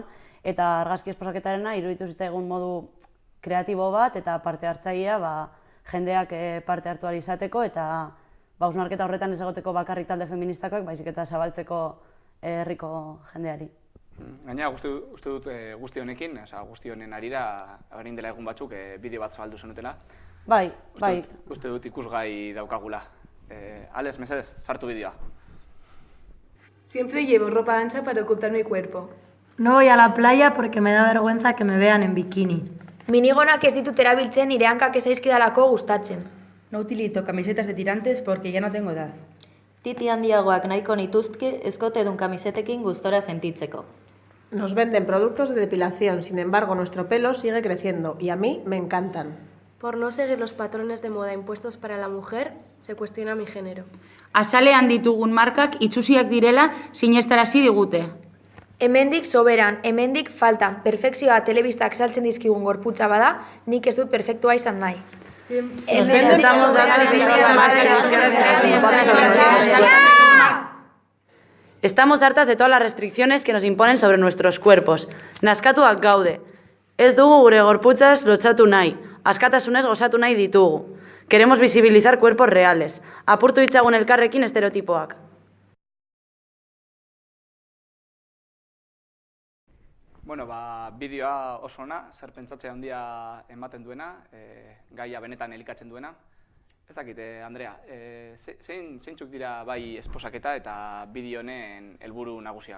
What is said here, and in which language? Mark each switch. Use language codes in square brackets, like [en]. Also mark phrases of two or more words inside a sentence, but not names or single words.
[eu] Eta argazki esposaketarena iruditu zitzaigun modu kreatibo bat eta parte hartzailea jendeak parte hartu ahal izateko eta hausnarketa horretan ez egoteko bakarrik talde feministakoak, baizik eta zabaltzeko herriko jendeari. Gainera, uste dut guzti honekin, guzti honen arira, orain dela egun batzuk bideo bat zabaldu zenutela. Bai. Uste dut ikusgai daukagula. Alex, mesedez, sartu bideoa. [es] Siempre llevo ropa ancha para ocultar mi cuerpo. No voy a la playa porque me da vergüenza que me vean en bikini. [eu] Minigonak ez ditut erabiltzen nire hankak ez zaizkidalako gustatzen. [es] No utilizo camisetas de tirantes porque ya no tengo edad. [eu] Titi handiagoak nahiko nituzke eskotedun kamisetekin gustora sentitzeko. [es] Nos venden productos de depilación, sin embargo nuestro pelo sigue creciendo y a mí me encantan. Por no seguir los patrones de moda impuestos para la mujer, se cuestiona mi género. [eu] Azalean ditugun markak itxusiak direla sinestarazi digute. Hemendik soberan, hemendik faltan, perfekzioa telebistak saltzen dizkigun gorputza bada, nik ez dut perfektua izan nahi. [es] Estamos hartas de todas las restricciones que nos imponen sobre nuestros cuerpos. [eu] Naskatuak gaude. Ez dugu gure gorputzaz lotzatu nahi, askatasunez gozatu nahi ditugu. [es] Queremos visibilizar cuerpos reales. [eu] Apurtu ditzagun elkarrekin estereotipoak. Bueno, bideoa oso ona, zer pentsatzea handia ematen duena, gaia benetan elikatzen duena. Ez dakit, Andrea, zeintzuk dira bai esposaketa eta bideo honen helburu nagusiak?